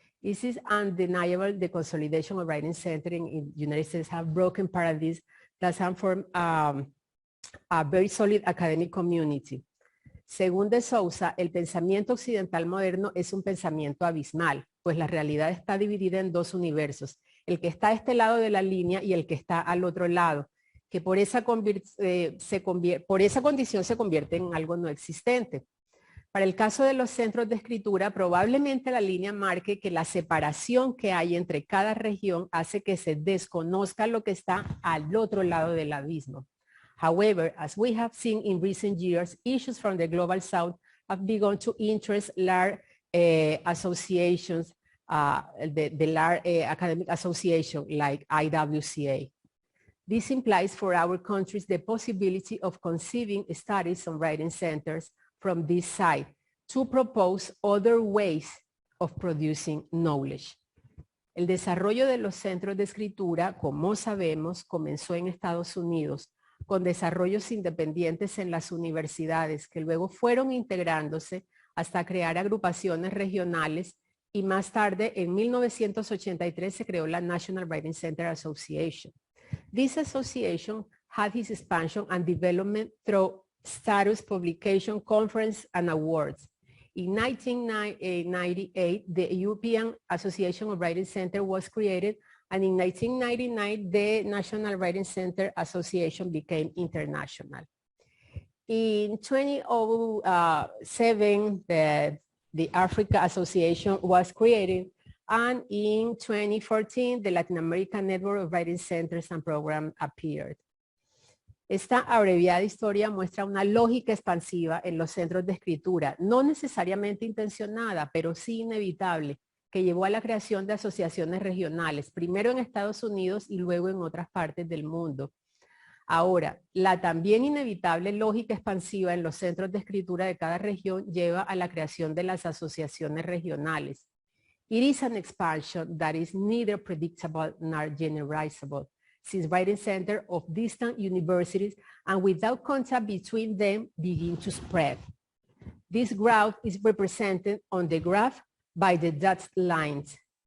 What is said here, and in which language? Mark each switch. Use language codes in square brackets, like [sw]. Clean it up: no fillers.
[en] It is undeniable the consolidation of writing center in the United States have broken paradigms that have formed a very solid academic community. [es] Según de Sousa, el pensamiento occidental moderno es un pensamiento abismal, pues la realidad está dividida en dos universos, el que está a este lado de la línea y el que está al otro lado, que por esa condición se convierte en algo no existente. Para el caso de los centros de escritura, probablemente la línea marque que la separación que hay entre cada región hace que se desconozca lo que está al otro lado del abismo. [en] However, as we have seen in recent years, issues from the Global South have begun to interest large associations, the large academic association like IWCA. This implies for our countries the possibility of conceiving studies on writing centers from this side to propose other ways of producing knowledge. [es] El desarrollo de los centros de escritura, como sabemos, comenzó en Estados Unidos con desarrollos independientes en las universidades que luego fueron integrándose hasta crear agrupaciones regionales y más tarde en 1983 se creó la National Writing Center Association. [en] This association had its expansion and development through status, publication, conference, and awards. In 1998, the European Association of Writing Center was created, and in 1999, the National Writing Center Association became international. In 2007, the Africa Association was created, and in 2014, the Latin American Network of Writing Centers and Programs appeared. [es] Esta abreviada historia muestra una lógica expansiva en los centros de escritura, no necesariamente intencionada, pero sí inevitable, que llevó a la creación de asociaciones regionales, primero en Estados Unidos y luego en otras partes del mundo. Ahora, la también inevitable lógica expansiva en los centros de escritura de cada región lleva a la creación de las asociaciones regionales. [en] It is an expansion that is neither predictable nor generalizable, since writing centers of distant universities and without contact between them begin to spread. This growth is represented on the graph by the dotted lines.